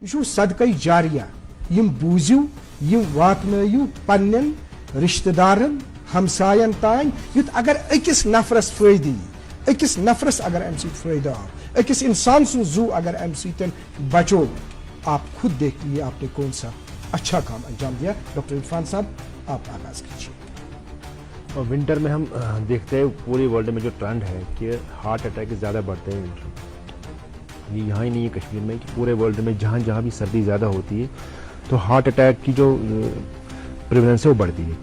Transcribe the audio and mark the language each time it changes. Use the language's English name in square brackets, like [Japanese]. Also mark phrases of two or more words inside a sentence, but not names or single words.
[Kashmiri] یہ صدقہ جاریہ یم بوزیو یم واتنیو پنن رشتہ دارن ہمساین تان یت اگر اکس نفرس فائدہ اکس نفرس اگر ام سی فائدہ آو اکس انسان سن زو اگر ام سی بچو [Urdu] آپ خود دیکھ لیے آپ نے کون سا اچھا کام انجام دیا. ڈاکٹر عرفان صاحب آپ آغاز کیجیے. ونٹر میں ہم دیکھتے ہیں پورے ورلڈ میں جو ٹرینڈ ہے کہ [English] heart attack [Urdu] زیادہ بڑھتے ہیں ونٹر میں. یہ یہاں ہی نہیں ہے کشمیر میں کہ پورے ورلڈ میں جہاں جہاں بھی سردی زیادہ ہوتی ہے تو [English] heart attack [Urdu] کی جو پریولنس ہے وہ بڑھتی ہے.